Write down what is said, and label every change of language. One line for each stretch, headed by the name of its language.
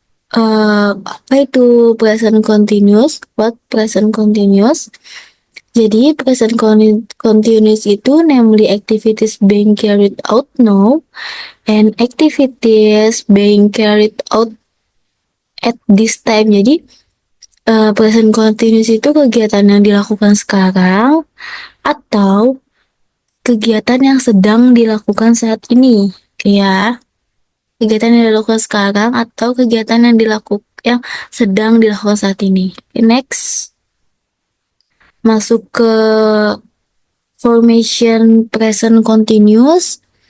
Indonesian: Apa itu present continuous?
English: What present continuous? Jadi present continuous itu namely activities being carried out now and activities being carried out at this time.
Indonesian: Jadi present continuous itu kegiatan yang dilakukan sekarang atau kegiatan yang sedang dilakukan saat ini. Kayak kegiatan yang dilakukan sekarang atau kegiatan yang sedang dilakukan saat ini. Next, masuk ke formation present continuous.